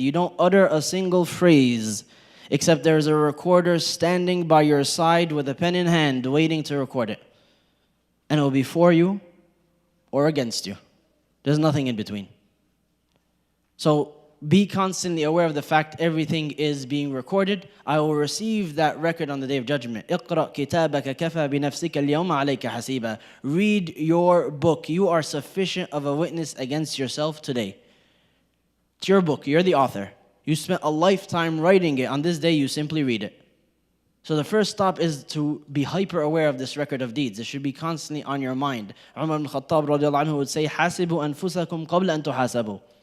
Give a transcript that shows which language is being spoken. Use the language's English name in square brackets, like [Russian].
[English] You don't utter a single phrase except there's a recorder standing by your side with a pen in hand waiting to record it. And it will be for you or against you. There's nothing in between. So be constantly aware of the fact everything is being recorded. I will receive that record on the Day of Judgment. [Arabic] اقرأ كتابك كفى بنفسك اليوم عليك حسيبا. [English] Read your book. You are sufficient of a witness against yourself today. It's your book. You're the author. You spent a lifetime writing it. On this day, you simply read it. So the first stop is to be hyper aware of this record of deeds. It should be constantly on your mind. Umar ibn Khattab radiallahu anhu would say, [Arabic] حَاسِبُوا أَنفُسَكُمْ قَبْلَ أَن تُحَاسَبُوا.